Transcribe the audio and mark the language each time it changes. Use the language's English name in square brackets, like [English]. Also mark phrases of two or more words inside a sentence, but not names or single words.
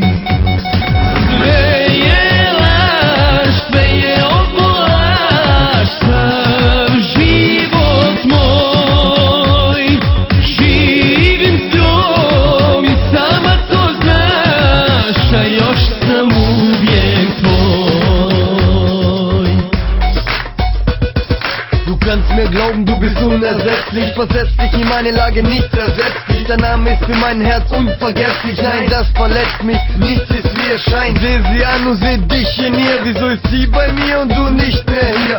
[Croatian] Sve je laž, sve je ovo laž, sav život moj. Živim s njom i sama to znaš, a još sam uvijek tvoj. [German] Du kannst mir glauben, du bist unersetzlich, versetzlich in meine Lage, nicht ersetzlich. Dein Name ist für mein Herz unvergesslich. Nein, das verletzt mich, nichts ist wie es scheint. Seh sie an und seh dich in ihr. Wieso ist sie bei mir und du nicht mehr hier?